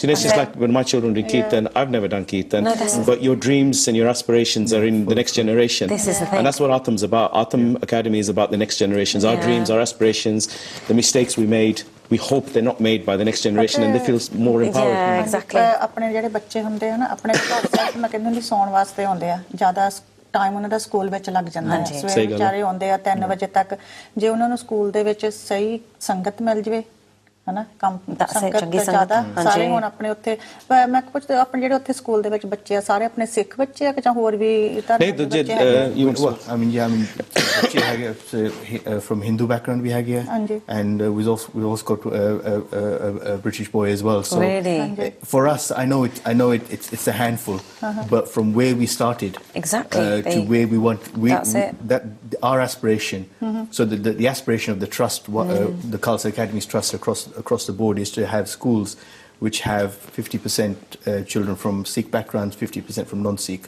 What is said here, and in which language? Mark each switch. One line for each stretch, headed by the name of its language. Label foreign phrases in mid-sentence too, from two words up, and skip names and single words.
English: You know, it's just like when my children do kirtan, I've never done kirtan, but your dreams and your aspirations are in the next generation. This is the thing. And that's what Atam's about. Atam Academy is about the next generations. Our dreams, our aspirations, the mistakes we made, we hope they're not made by the next generation and they feel more empowered. Yeah, exactly.
Punjabi: ਆਪਣੇ ਜਿਹੜੇ ਬੱਚੇ ਹੁੰਦੇ ਆ ਨਾ ਆਪਣੇ ਘਰ ਸਿਰਫ ਮੈਂ ਕਹਿੰਦੀ ਹੁੰਦੀ ਸੌਣ ਵਾਸਤੇ ਆਉਂਦੇ ਆ ਜ਼ਿਆਦਾ ਟਾਈਮ ਉਹਨਾਂ ਦਾ ਸਕੂਲ ਵਿੱਚ ਲੱਗ ਜਾਂਦਾ ਹੈ ਸਵੇਰੇ ਵਿਚਾਰੇ ਆਉਂਦੇ ਆ 3 ਵਜੇ ਤੱਕ ਜੇ ਉਹਨਾਂ ਨੂੰ ਸਕੂਲ ਦੇ ਵਿੱਚ ਸਹੀ ਸੰਗਤ ਮਿਲ ਜਵੇ ਹਨਾ ਸੰਗਤ ਜ਼ਿਆਦਾ ਸਾਰੇ ਹੁਣ ਆਪਣੇ ਉੱਥੇ ਮੈਂ ਪੁੱਛਦੇ ਆਪਣੇ ਜਿਹੜੇ ਉੱਥੇ ਸਕੂਲ ਦੇ ਵਿੱਚ ਬੱਚੇ ਆ ਸਾਰੇ ਆਪਣੇ ਸਿੱਖ ਬੱਚੇ ਆ ਕਿ ਜਾਂ ਹੋਰ ਵੀ
English: I mean
Punjabi: ਬੱਚੇ ਹੈਗੇ
English: from Hindu background
Punjabi: ਵੀ ਹੈਗੇ ਆ
English: and we also got a British boy as well, so really? For us I know it's a handful, but from where we started to where we want that our aspiration, so the aspiration of the trust, the Khalsa Academy's trust across the board is to have schools which have 50% children from Sikh backgrounds, 50% from non-Sikh.